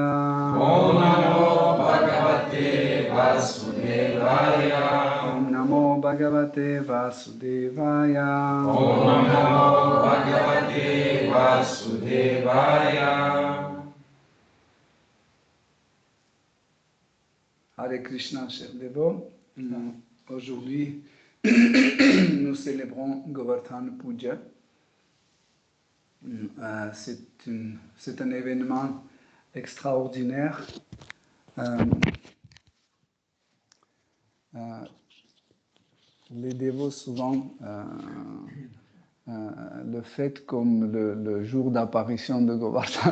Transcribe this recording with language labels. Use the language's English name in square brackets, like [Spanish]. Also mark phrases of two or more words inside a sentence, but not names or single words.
[Sanskrit] Om Namo Bhagavate Vasudevaya. Om Namo Bhagavate Vasudevaya. Om Namo Bhagavate Vasudevaya. Hare Krishna, [French] chers dévots. Aujourd'hui, nous célébrons Govardhan Puja. C'est un événement extraordinaire. Les dévots souvent le fêtent comme le jour d'apparition de Govardhan.